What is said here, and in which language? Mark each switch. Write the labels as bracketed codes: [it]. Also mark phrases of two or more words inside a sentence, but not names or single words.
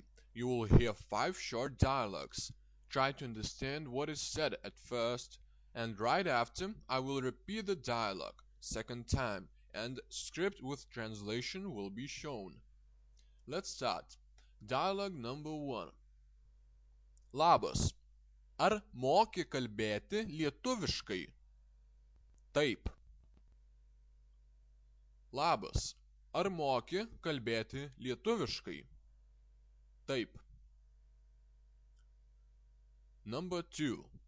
[en] You will hear 5 short dialogues. Try to understand what is said at first, and right after I will repeat the dialogue second time, and script with translation will be shown. Let's start. Dialogue number 1. [lt] Labas. Ar moki kalbėti lietuviškai? Taip. Labas. Ar moki kalbėti lietuviškai? [en] Taip. Number 2.